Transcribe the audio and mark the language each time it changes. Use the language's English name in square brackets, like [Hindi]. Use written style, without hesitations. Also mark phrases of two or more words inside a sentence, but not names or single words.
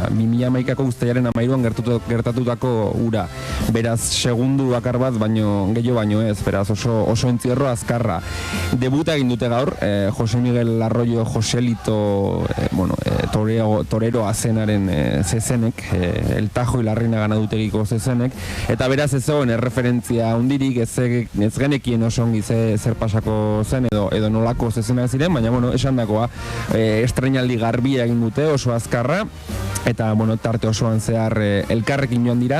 [Basque] 2011ko uztailaren 13an gertatutako ura. Beraz, segundu bakar bat, gehiago baino ez, beraz, oso entzierro azkarra. Debuta egin dute gaur, Jose Miguel Arroyo Joselito, torero azenaren zezenek, el Tajo y Larreina ganadutegiko zezenek, eta beraz ez zegoen erreferentzia hundirik, ez genekien oso ongi zer pasako zen edo nolako zezenak ziren, baina esan dakoa, estreinaldi garbia egin dute, oso azkarra, eta tarte osoan zehar elkarrekin joan dira.